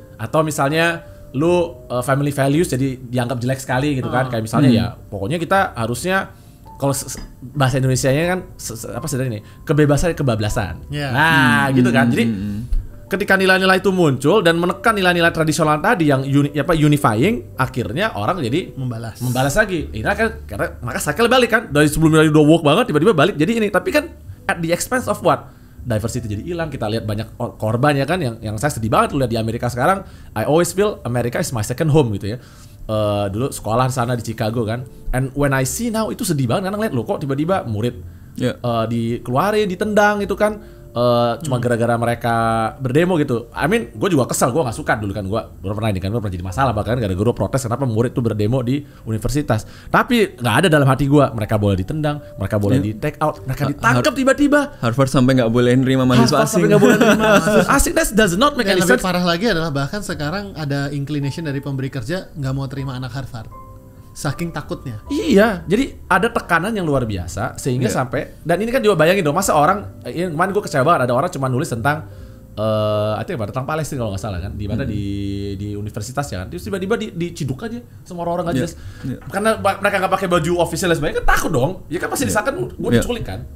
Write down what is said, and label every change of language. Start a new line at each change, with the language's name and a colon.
Indonesian: Atau misalnya lu
English: family values
Indonesian: jadi dianggap jelek sekali gitu kan, kayak misalnya ya pokoknya kita harusnya kalau bahasa Indonesianya kan ini kebebasan kebablasan. Nah gitu kan. Jadi ketika nilai-nilai itu muncul dan menekan nilai-nilai tradisional tadi yang unifying, akhirnya orang jadi membalas lagi. Ini kan karena maka cycle balik kan, dari sebelumnya udah woke banget tiba-tiba balik jadi ini. Tapi kan
English: at the expense of what?
Indonesian: Diversity jadi hilang. Kita lihat banyak korban ya kan, yang saya sedih banget lihat di Amerika sekarang.
English: I always feel America is my second home
Indonesian: gitu ya. Dulu sekolah sana di Chicago kan,
English: and when I see now
Indonesian: itu sedih banget karena ngeliat loh kok tiba-tiba murid dikeluarin, ditendang itu kan. Cuma gara-gara mereka berdemo gitu.
English: I mean,
Indonesian: gue juga kesel, gue nggak suka dulu kan, gue pernah jadi masalah bahkan gara-gara protes kenapa murid tuh berdemo di universitas. Tapi nggak ada dalam hati gue, mereka boleh ditendang, mereka boleh di
English: take out,
Indonesian: mereka ditangkap tiba-tiba. Harvard sampai nggak boleh nerima mahasiswa asing. Asing,
English: that does not make any sense.
Indonesian: Lebih parah lagi adalah bahkan sekarang ada inclination dari pemberi kerja nggak mau terima anak Harvard. Saking takutnya. Iya, jadi ada tekanan yang luar biasa sehingga sampai, dan ini kan juga bayangin dong, masa orang kemarin gue kecewa banget ada orang cuma nulis tentang tentang Palestina kalau nggak salah kan, di mana di universitas ya kan, terus tiba-tiba diciduk aja sama orang-orang nggak jelas, karena mereka nggak pakai baju official dan sebagainya, kan takut dong, ya kan pasti disangka gue diculik kan.